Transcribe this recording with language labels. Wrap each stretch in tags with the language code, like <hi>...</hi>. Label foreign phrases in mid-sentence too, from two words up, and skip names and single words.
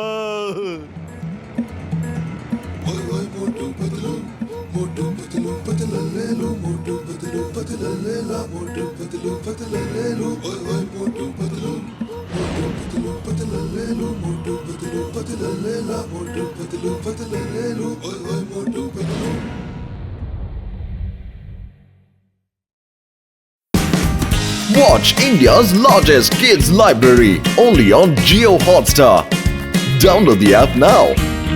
<hi>मोटू पतलू पतलले लो मोटू पतलू पतलले ला मोटू पतलू पतलले लो ओए मोटू पतलू पतलले लो मोटू पतलू पतलले ला मोटू पतलू पतलले लो ओए मोटू पतलू.</hi> <en>Watch India's largest kids library only on Jio Hotstar. Download the app now.</en>